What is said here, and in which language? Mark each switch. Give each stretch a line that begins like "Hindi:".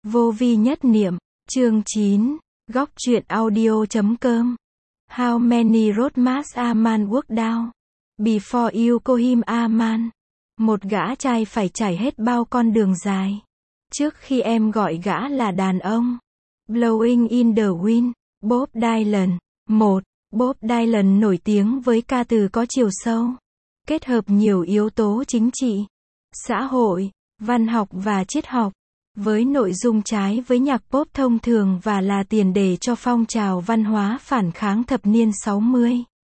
Vietnamese: Vô vi nhất niệm, chương 9, góc truyện audio.com.
English: How many roadmaps a man work down before you call him a man?
Vietnamese: Một gã trai phải trải hết bao con đường dài trước khi em gọi gã là đàn ông.
English: Blowing in the Wind, Bob Dylan. 1.
Vietnamese: Bob Dylan nổi tiếng với ca từ có chiều sâu, kết hợp nhiều yếu tố chính trị, xã hội, văn học và triết học, với nội dung trái với nhạc pop thông thường và là tiền đề cho phong trào văn hóa phản kháng thập niên 60.